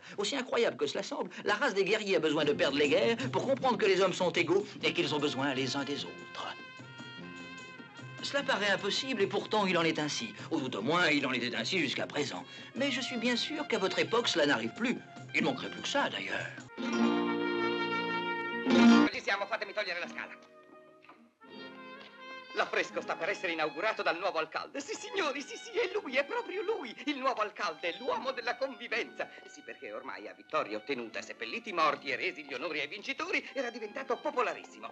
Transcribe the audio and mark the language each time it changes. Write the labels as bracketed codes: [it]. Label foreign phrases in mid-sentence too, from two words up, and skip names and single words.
[fr] Aussi incroyable que cela semble, la race des guerriers a besoin de perdre les guerres pour comprendre que les hommes sont égaux et qu'ils ont besoin les uns des autres. Cela paraît impossible et pourtant il en est ainsi. Ou tout au moins, il en était ainsi jusqu'à présent. Mais je suis bien sûr qu'à votre époque, cela n'arrive plus. Il manquerait plus que ça, d'ailleurs. [it] Ci siamo, fatemi togliere la scala. L'affresco sta per essere inaugurato dal nuovo alcalde. Sì, signori, sì, è lui, è proprio lui. Il nuovo alcalde, l'uomo della convivenza. Sì, perché ormai a vittoria ottenuta, seppelliti i morti e resi gli onori ai vincitori, era diventato popolarissimo.